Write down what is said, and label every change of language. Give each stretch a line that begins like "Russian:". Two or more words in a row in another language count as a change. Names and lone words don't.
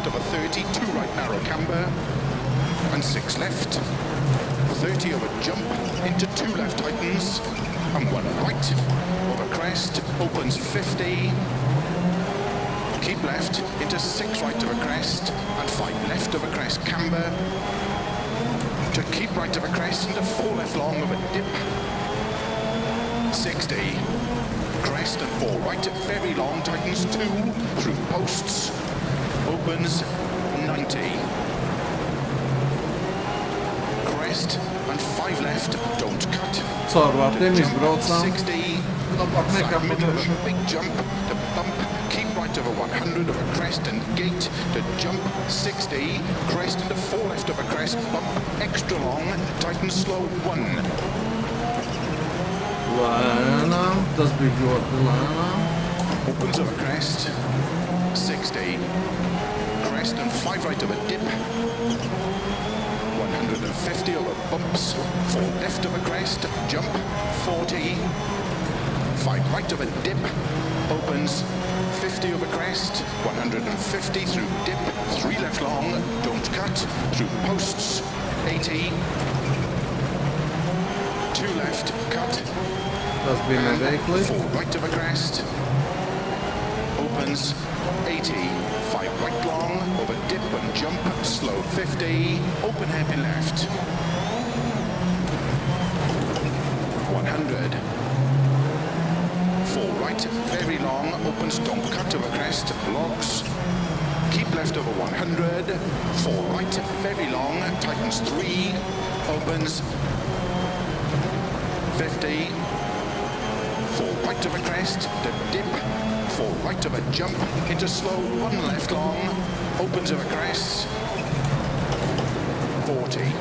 English: of a 30, 2 right narrow camber, and 6 left, 30 over jump, into 2 left tightens, and 1 right over crest, opens 50, keep left, into 6 right of a crest, and 5 left of a crest camber, to keep right of a crest, into 4 left long of a dip, 60, crest and 4 right, very long, tightens 2, through posts, opens 90, crest and 5 left, don't cut,
Latvian: Caur vārtiem izbraucām. 60, Labāk nekā
English: middle of
Latvian: pamatā.
English: a big jump, to bump, keep right over 100 of a crest and gate, to jump 60, crest into 4 left of a crest, bump, extra long, tighten slow 1.
Latvian: Lēnām, tas bija ļoti lēnām.
English: Opens of a crest, 60, crest and 5 right of a dip, 150 over bumps, 4 left of a crest, jump, 40, 5 right of a dip, opens, 50 over crest, 150 through dip, 3 left long, don't cut, through posts, 80, 2 left, cut,
Latvian: Tas bija neveikli.
English: 4 right of a crest, opens 80, 5 right long, over dip and jump, slow 50, open hairpin left, 100, 4 right, very long, opens, don't cut over crest, logs, keep left over 100, 4 right, very long, tightens 3, opens 50, 4 right of a crest, the dip, 4 right of a jump, into slow, 1 left long, opens of a crest, 40,